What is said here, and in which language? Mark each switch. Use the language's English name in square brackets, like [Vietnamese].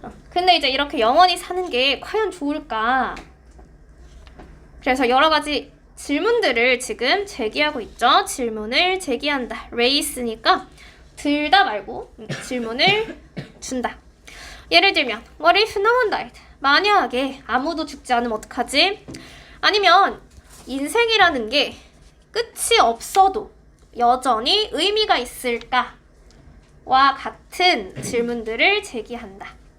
[Korean] 근데 이제 이렇게 영원히 사는 게 과연 좋을까? 그래서 여러 가지 질문들을 지금 제기하고 있죠. 질문을 제기한다. 레이스니까 들다 말고 질문을 준다. 예를 들면 [English] What if no one died? [Korean] 만약에 아무도 죽지 않으면 어떡하지? 아니면 인생이라는 게 끝이 없어도 여전히 의미가 있을까? 와 같은 질문들을 제기한다.